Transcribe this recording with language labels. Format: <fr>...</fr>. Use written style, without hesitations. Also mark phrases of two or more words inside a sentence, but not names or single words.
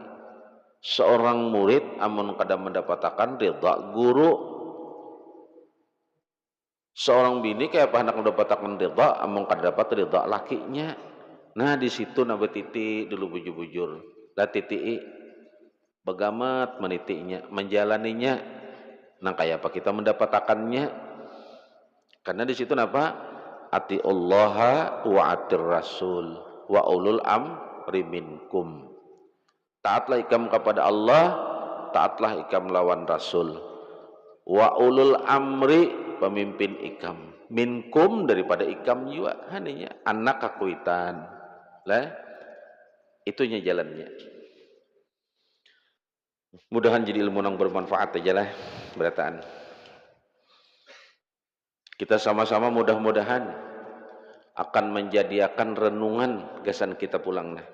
<bjn>Seorang murid amun kada mendapatkan ridha guru, Seorang bini kayak apa hendak mendapatkan ridha, amung kada dapat ridha lakinya. Nah di situ nabe titi dulu bujur-bujur. Lah titi begamat menitinya, menjalaninya. Nah kayak apa kita mendapatkannya? Karena di situ napa?</bjn> <ar>Ati Allah wa atir Rasul wa ulul amri minkum.</ar> <bjn>Taatlah ikam kepada Allah, taatlah ikam lawan Rasul.</bjn> <ar>Wa ulul amri,</ar> <bjn>pemimpin ikam. Minkum, daripada ikam juga. Hanya anak kakuitan. Lah, itunya jalannya. Mudahan jadi ilmu yang bermanfaat aja lah berataan. Kita sama-sama mudah-mudahan akan menjadikan renungan gasan kita pulang nah.</bjn>